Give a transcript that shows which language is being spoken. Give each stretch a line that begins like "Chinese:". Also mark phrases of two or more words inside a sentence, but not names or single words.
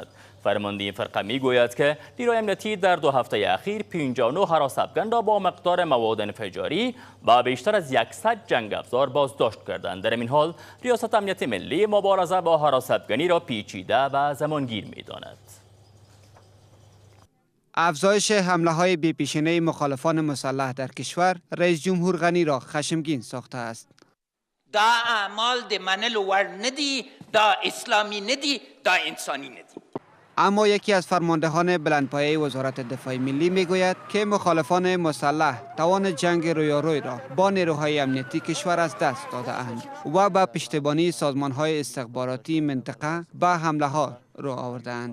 Persian: فرمانده این فرقه می‌گوید که نیروی امنیتی در 2 هفته اخیر 59 هراس افغان را با مقدار مواد انفجاری و بیشتر از 100 جنگ افزار بازداشت کردند. در این حال ریاست امنیت ملی مبارزه با هراس افغانی را پیچیده و زمانگیر می‌داند. افزایش حمله های بی‌پیشینه مخالفان مسلح در کشور رئیس جمهور غنی را خشمگین ساخته است.
Pashto: دا اعمال د منلو وړ ندي، دا اسلامی ندي، دا انسانی ندي.
Persian: اما یکی از فرماندهان بلندپایه وزارت دفاع ملی میگوید که مخالفان مسلح توان جنگ رویاروی را با نیروهای امنیتی کشور از دست داده اند و به پشتیبانی سازمان‌های استخباراتی منطقه به حمله ها رو آوردند.